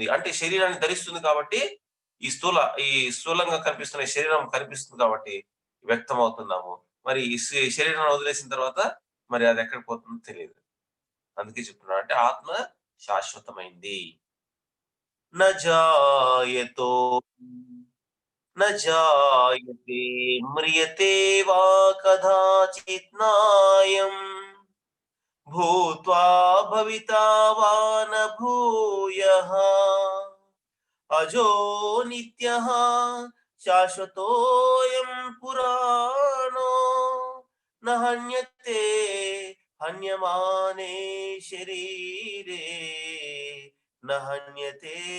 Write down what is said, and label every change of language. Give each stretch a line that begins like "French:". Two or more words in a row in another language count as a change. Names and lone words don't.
Telugu: అంటే శరీరాన్ని ధరిస్తుంది కాబట్టి, ఈ స్థూల ఈ స్థూలంగా కనిపిస్తున్న ఈ శరీరం కనిపిస్తుంది కాబట్టి వ్యక్తమవుతున్నాము. మరి ఈ శరీరాన్ని వదిలేసిన తర్వాత మరి అది ఎక్కడికి పోతుందో తెలీదు. అందుకే చెప్తున్నాను. అంటే ఆత్మ శాశ్వతమైంది.
Sanskrit: న జాయతో न जायते म्रियते वा कदाचित् नायम् भूत्वा भविता वा न भूयः अजो नित्यः शाश्वतोऽयं पुराणो न हन्यते हन्यमाने शरीरे न हन्यते